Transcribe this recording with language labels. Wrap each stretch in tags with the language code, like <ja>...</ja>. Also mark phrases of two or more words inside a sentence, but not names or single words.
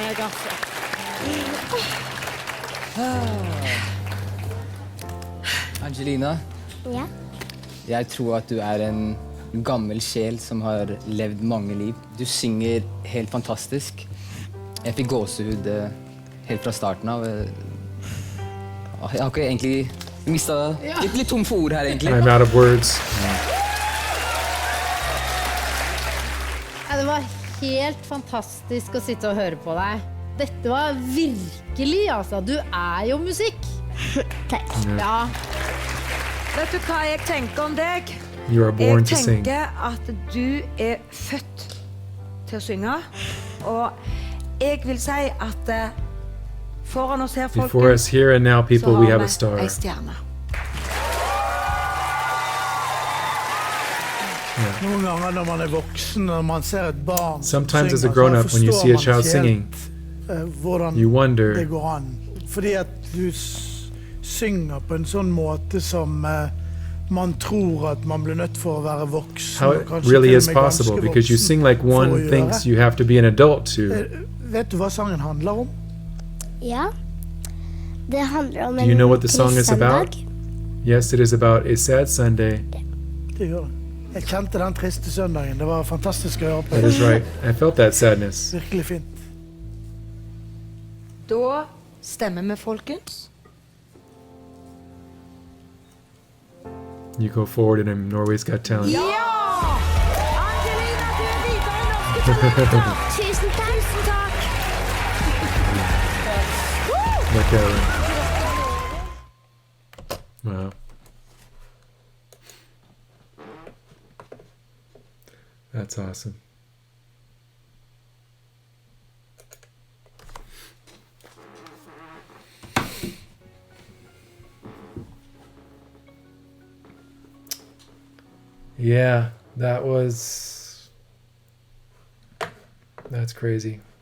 <no>Angelina, Ja. jeg tror at du er en gammel sjel som har levd mange liv. Du synger helt fantastisk. Jeg fikk gåsehud helt fra starten av. Jeg har ikke egentlig mistet litt tom for ord her, egentlig.</no> <en>I'm out of words.</en> <no>Ja, det var helt fantastisk å sitte og høre på deg. Dette var virkelig, altså. Du er jo musikk. Takk. Ja. Vet du hva jeg tenker om deg?</no> <en>You are born</en> <no>Jeg</no> <en>to sing.</en> <no>tenker at du er født til å synge. Og jeg vil si at foran oss her,</no> <en>Before</en> <no>folkens,</no> <en>us, here and now, people,</en> <no>så</no> <en>we</en> <no>har</no> <en>have a</en> <no>vi</no> <en>star.</en> <no>en stjerne. Noen ganger når man er voksen, når man ser et barn</no> <en>Sometimes as a</en> <no>synge,</no> <en>grown-up,</en> <no>så</no> <en>when you</en> <no>forstår</no> <en>see a</en> <no>man</no> <en>child</en> <no>ikke</no> <en>singing,</en> <no>helt, hvordan</no> <en>you wonder,</en> <no>det går an. Fordi at du synger på en sånn måte som man tror at man blir nødt for å være voksen.</no> <en>how</en> <no>og</no> <en>it</en> <no>kanskje</no> <en>really</en> <no>til og</no> <en>is</en> <no>med</no> <en>possible,</en> <no>ganske</no> <en>because you</en> <no>voksen</no> <en>sing like</en> <no>for å</no> <en>one</en> <no>gjøre.</no> <en>thinks you have to be an adult to.</en> <no>Vet du hva sangen handler om? Ja. Det handler om</no> <en>Do you know what the song is</en> <no>trist</no> <en>about?</en> <no>søndag.</no> <en>Yes, it is about a sad Sunday.</en> <no>Det gjør det. Jeg kjente den triste søndagen. Det var fantastisk å høre på.</no> <en>That is right. I felt that sadness.</en> <no>Virkelig fint. Da stemmer vi, folkens.</no> <en>You go forward and in Norway's Got Talent.</en> <no>Ja! Angelina, du er videre i Norske Talenter. Tusen takk. Tusen takk.</no> <en>Like wow. That's awesome. Yeah, that's crazy.</en>